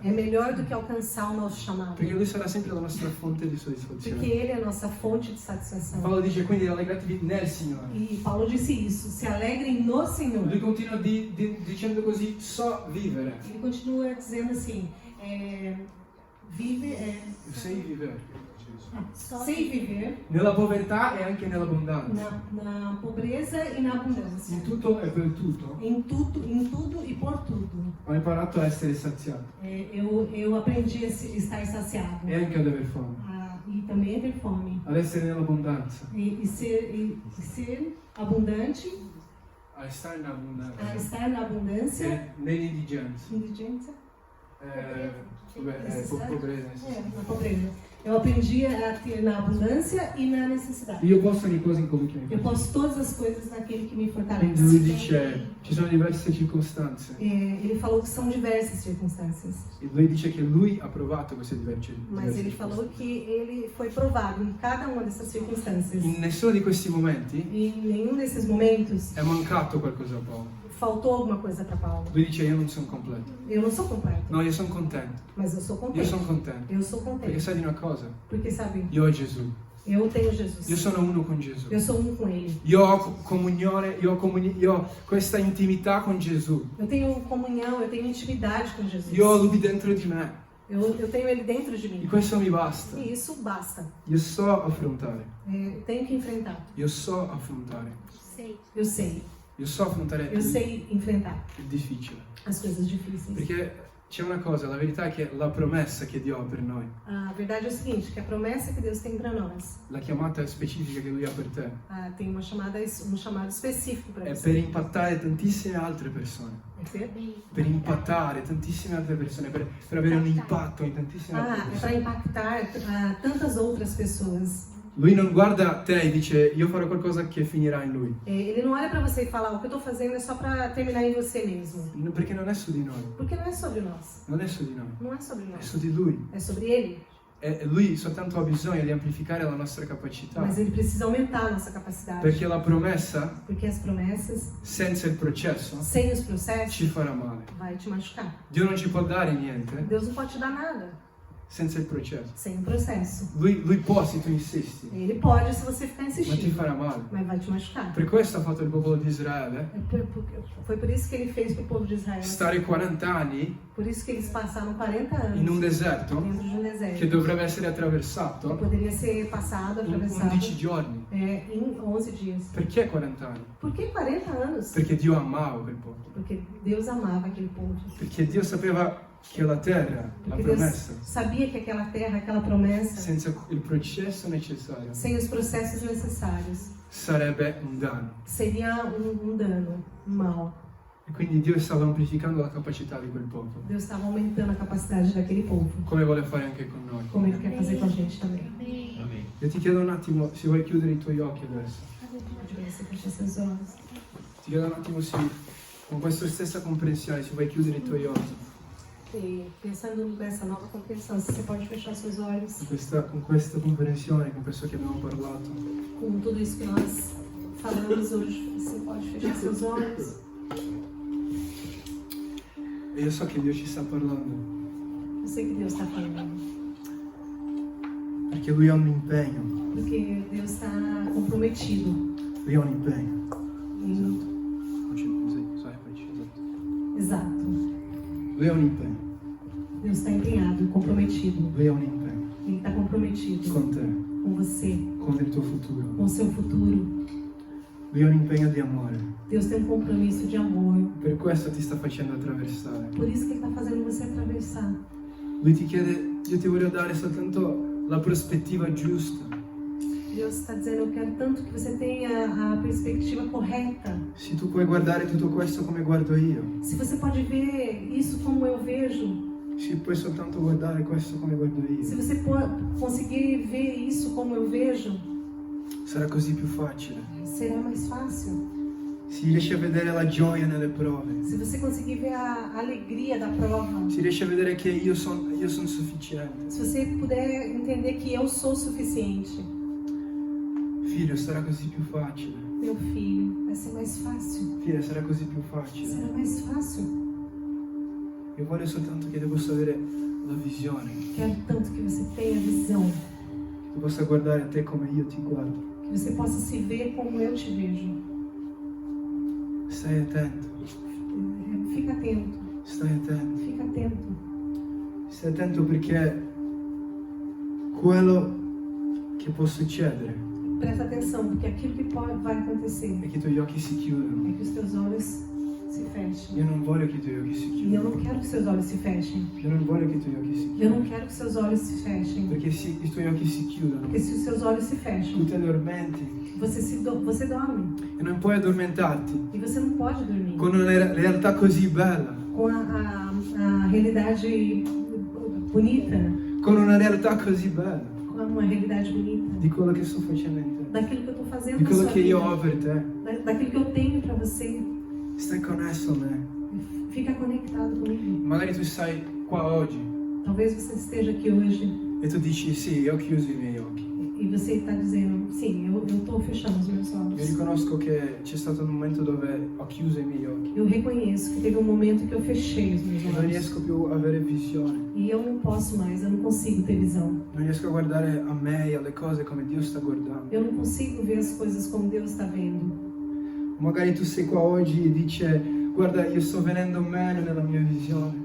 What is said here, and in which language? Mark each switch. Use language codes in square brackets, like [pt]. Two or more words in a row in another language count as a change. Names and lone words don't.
[pt] é melhor do que alcançar o nosso chamado, [it] perché Lui sarà sempre la nostra fonte di [pt] porque [it] soddisfazione. [pt] Ele é a nossa fonte de satisfação. [it] Paolo dice quindi rallegratevi nel Signore. [pt] E Paulo disse isso, se alegrem no Senhor. [it] Lui continua dicendo così, so vivere. [pt] Ele continua dizendo assim, [it] Sei vivere. [pt] sei viver [it] Nella povertà e anche nell'abbondanza. [pt] na pobreza e na abundância. [it] In tutto e per tutto. [pt] Em tudo e por tudo. [it] Ho imparato a essere saziato [pt] Eu aprendi a estar saciado. [it] e anche ad aver fame. [pt] E também a ter fome. [it] Ad essere nell'abbondanza. [pt] E ser abundante, [it] A stare in abbondanza. [pt] a estar na abundância. [it] E nell'indigenza. [pt] Indigência? Pobreza. Na pobreza. Eu aprendi a ter na abundância e na necessidade. [it] Io posso ogni cosa in colui che mi [pt] Eu [it] fa. [pt] posso todas as coisas naquele que me [it] Quindi lui [pt] fortalece. [it] dice, ci sono diverse circostanze. [pt] Ele falou que são diversas circunstâncias, [it] E lui dice che lui ha provato queste diverse [pt] mas ele falou que ele foi provado em cada uma dessas circunstâncias. [it] In nessuno di questi momenti [pt] E em nenhum desses momentos [it] è mancato qualcosa a Paolo. [pt] faltou alguma coisa para Paulo. [it] Lui dice io non sono completo. [pt] Eu não sou completo, [it] No, io sono contento. [pt] mas eu sou [it] Io [pt] contente. [it] sono contento. [pt] Eu sou [it] Perché [pt] contente, [it] sai di una cosa? [pt] porque sabe, [it] Io ho Gesù. [pt] eu tenho [it] Io [pt] Jesus. [it] sono uno con Gesù. [pt] Eu sou um com Ele. [it] Io ho comunione, io ho questa intimità con Gesù. [pt] Eu tenho comunhão, eu tenho intimidade com Jesus. [it] Io ho lui dentro di me. [pt] Eu tenho Ele dentro de [it] E [pt] mim. [it] questo mi basta. [pt] E isso basta. [it] Io so affrontare. [pt] Tenho que enfrentar. [it] Io so affrontare. [pt] Sei. Eu sei. [it] Io so affrontare [pt] Eu sei enfrentar [it] il difficile. [pt] as coisas difíceis. [it] Perché c'è una cosa, la verità è che la promessa che Dio ha per noi, [pt] A verdade é o seguinte, que a promessa que Deus tem para nós [it] la chiamata specifica che Lui ha per te, [pt] tem um chamado específico para [it] è [pt] você. [it] per impattare tantissime altre persone. Per impattare tantissime altre persone, per avere un impatto in tantissime altre [pt] É [it] persone. [pt] para impactar tantas outras pessoas. [it] Lui non guarda te e dice io farò qualcosa che finirà in lui, [pt] Ele não olha para você e fala, o que eu estou fazendo é só para terminar em você mesmo. [it] perché non è su di noi, [pt] Porque não é sobre nós. [it] non è su di noi, [pt] Não é sobre [it] è [pt] nós. [it] su di Lui. [pt] É sobre Ele. [it] E lui soltanto ha bisogno di amplificare la nostra capacità, [pt] Mas Ele precisa aumentar a nossa capacidade. [it] perché la promessa [pt] Porque as promessas, [it] senza il processo [pt] sem os processos, [it] ci farà male. [pt] vai te machucar. [it] Dio non ci può dare niente [pt] Deus não pode te dar nada [it] senza il processo. [pt] sem o processo. [it] Lui può se tu insisti, [pt] Ele pode se você ficar [it] ma ti [pt] insistindo, [it] farà male. [pt] mas vai te machucar. [it] Per questo ha fatto il popolo di Israele [pt] Foi por isso que ele fez para o povo de Israel. [it] stare 40 anni [pt] Por isso que eles passaram 40 anos [it] in un deserto [pt] dentro de um [it] che [pt] deserto. [it] dovrebbe essere attraversato [pt] Poderia ser passado, [it] in [pt] atravessado [it] 11 giorni. [pt] em 11 dias. [it] Perché 40 anni? [pt] Por que 40 anos? [it] Perché Dio amava quel popolo. [pt] Porque Deus amava aquele povo. [it] Perché Dio sapeva che la terra, la [pt] Porque Deus [it] promessa, [pt] sabia que aquela terra, aquela promessa, [it] senza il processo necessario, [pt] sem os processos necessários, [it] sarebbe un danno. [pt] seria um dano, um mal. [it] E quindi Dio stava amplificando la capacità di quel popolo, [pt] Deus estava aumentando a capacidade daquele povo, [it] come vuole fare anche con noi. [pt] como Ele quer fazer com a gente também. Amém. [it] Io ti chiedo un attimo se vuoi chiudere i tuoi occhi adesso. [pt] Pode ver, você fecha seus olhos. [it] Ti chiedo un attimo se con questa stessa comprensione se vuoi chiudere i tuoi occhi, [pt] E pensando nessa nova compreensão, se você pode fechar seus olhos [it] con questa comprensione, con questo che abbiamo parlato. [pt] com tudo isso que nós falamos hoje, você pode fechar seus olhos. [it] E io so che Dio ci sta parlando, [pt] Eu sei que Deus está falando, [it] perché Lui ha un impegno, [pt] porque Deus está comprometido [it] Lui ha un impegno. [pt] em exato. [it] Lui ha un impegno, [pt] Deus está empenhado, comprometido. [it] Lui ha un impegno [pt] Ele está comprometido [it] con te, [pt] com você, [it] con il tuo futuro. [pt] com o seu futuro. [it] Lui ha un impegno di amore. [pt] Deus tem um compromisso de amor. [it] Per questo ti sta facendo attraversare. [pt] Por isso que Ele está fazendo você atravessar. [it] Lui ti chiede, io ti voglio dare soltanto la prospettiva giusta. [pt] Deus está dizendo, eu quero tanto que você tenha a perspectiva correta. [it] Se tu puoi guardare tutto questo come guardo io, [pt] Se você pode ver isso como eu vejo, [it] se puoi soltanto guardare questo come guardo [pt] se [it] io, [pt] você conseguir ver isso como eu vejo, [it] sarà così più facile. [pt] será mais fácil. [it] Si riesce a vedere la gioia nelle prove. [pt] Se você conseguir ver a alegria da prova, [it] Si riesce a vedere che io sono sufficiente. [pt] se você puder entender que eu sou suficiente, [it] Figlio, sarà così più facile. [pt] meu filho, vai ser mais fácil. [it] Figlia, sarà così più facile. [pt] Será mais fácil. [it] Io voglio soltanto che tu possa avere la visione. [pt] Quero tanto que você tenha visão, [it] Che tu possa guardare a te come io ti guardo. [pt] que você possa se ver como eu te vejo. [it] Stai attento. [pt] Fica atento, [it] Stai attento. [pt] fica atento. [it] Stai attento perché quello che può succedere [pt] Presta atenção, porque aquilo que vai acontecer [it] è che i tuoi occhi si [pt] é [it] chiudono. [pt] que os teus olhos se fechem. [it] Io non voglio che i tuoi occhi si [pt] E eu não [it] chiudano. [pt] quero que seus olhos se fechem. [it] Io non voglio che i tuoi occhi si [pt] Eu não [it] chiudano. [pt] quero que seus olhos se fechem. [it] Perché se i tuoi occhi si chiudono, [pt] Porque se os seus olhos se [it] tu [pt] fecham, [it] ti addormenti [pt] você dorme. [it] e non puoi addormentarti [pt] E você não pode dormir. [it] con una realtà così bella, [pt] Com a realidade bonita, [it] con una realtà così bella [pt] com uma realidade bonita, [it] di quello che sto facendo in te, [pt] daquilo que eu estou fazendo [it] di [pt] na [it] quello [pt] sua [it] che io [pt] vida, [it] ho per te. [pt] daquilo que eu tenho para você. [it] Stai connesso a me. [pt] Fica conectado comigo. [it] Magari tu sei qua oggi [pt] Talvez você esteja aqui hoje [it] e tu dici sì, io ho chiuso i miei occhi. [pt] e você está dizendo, sim, eu estou fechando os meus [it] Io [pt] olhos. [it] riconosco che c'è stato un momento dove ho chiuso i miei occhi [pt] Eu reconheço que teve um momento que eu fechei os meus [it] e non [pt] olhos. [it] riesco più a avere visione. [pt] E eu não posso mais, eu não consigo ter visão. [it] Non riesco a guardare a me e alle cose come Dio sta guardando. [pt] Eu não consigo ver as coisas como Deus está vendo. [it] O magari tu sei qua oggi e dici guarda, io sto venendo meno nella mia visione.